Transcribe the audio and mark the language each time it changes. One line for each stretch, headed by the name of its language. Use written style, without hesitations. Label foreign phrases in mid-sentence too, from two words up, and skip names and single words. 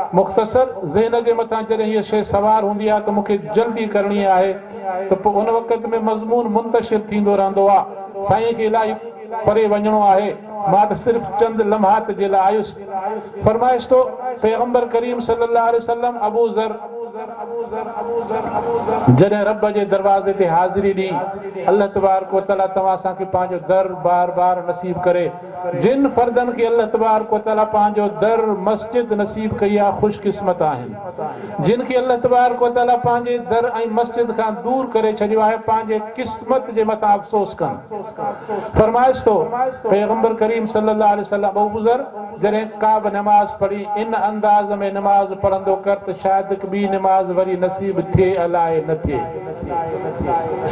Sindhi: मुख़्तसर ज़हन जे मथां जॾहिं हीअ शइ सवार हूंदी आहे त मूंखे जल्दी करणी आहे त पोइ उन वक़्त में मज़मून मुंतशिर थींदो रहंदो आहे। साईं खे इलाही परे वञिणो आहे, मां त सिर्फ़ चंद लम्हात जे लाइ आयुसि। फरमाइश थो पैगंबर करीम
Arabic: صلى الله عليه وسلم
Sindhi: अबू ज़र जॾहिं रब जे दरवाज़े ते हाज़िरी ॾी,
Arabic: الله تبارك وتعالى
Sindhi: तव्हां असांखे पंहिंजो दर बार बार नसीब करे। जिन फर्दनि खे
Arabic: الله تبارك وتعالى
Sindhi: पंहिंजो दर मस्जिद नसीब कई आहे ख़ुशकिस्मत आहिनि। जिन खे
Arabic: الله تبارك وتعالى
Sindhi: पंहिंजे दर ऐं मस्जिद खां दूर करे छॾियो आहे पंहिंजे क़िस्मत जे मथां अफ़सोस कनि। फरमाइश थो पैगंबर करीम
Arabic: صلى الله عليه وسلم
Sindhi: अबू ज़र जॾहिं का बि नमाज़ पढ़ी इन अंदाज़ में नमाज़ पढ़ंदो कर त शायदि ॿी नमाज़ वरी नसीब थिए अलाए न थिए।